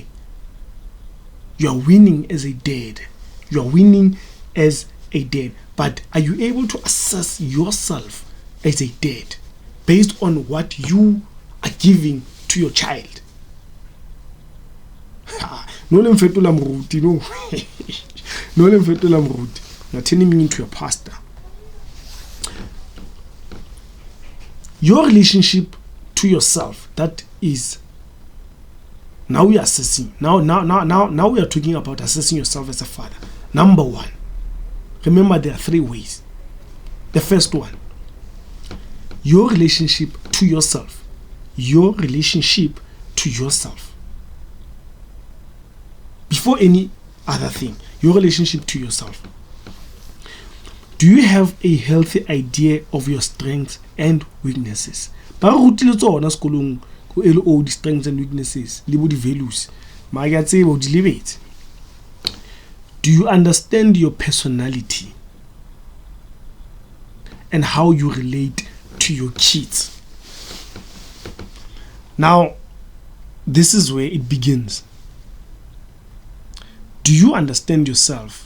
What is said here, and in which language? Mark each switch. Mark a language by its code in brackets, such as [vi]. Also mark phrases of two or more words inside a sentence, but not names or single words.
[en] You are winning as a dad. You are winning as a dad. But are you able to assess yourself as a dad based on what you are giving to your child? [tn] No le mfetola mruti, no. No le mfetola mruti. [en] You're turning me into a pastor. Your relationship to yourself, that is, now we are assessing. Now we are talking about assessing yourself as a father. Number one, remember there are 3 ways. The first one, your relationship to yourself. Your relationship to yourself. Before any other thing, your relationship to yourself. Do you have a healthy idea of your strengths and weaknesses? [tn] Ba rutile tsona sekolong go LO di [en] strengths and weaknesses [tn] le bo di values. Ma ya tsebo di lebetse. [en] Do you understand your personality and how you relate to your kids? Now, this is where it begins. Do you understand yourself?